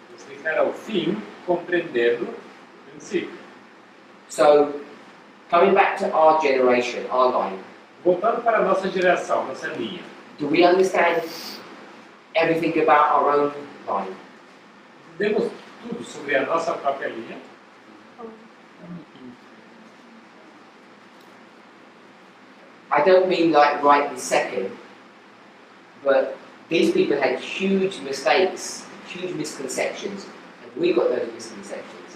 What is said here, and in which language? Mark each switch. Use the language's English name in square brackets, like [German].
[Portuguese] Você declara o fim compreendendo o princípio. [English] So Coming back to our generation, our line, [Portuguese] Voltando para a nossa geração, nossa linha. [English] do we understand everything about our own line? [Portuguese] Entendemos tudo sobre a nossa própria linha? [English] I don't mean like right this second, but these people had huge mistakes, huge misconceptions, and we got those misconceptions.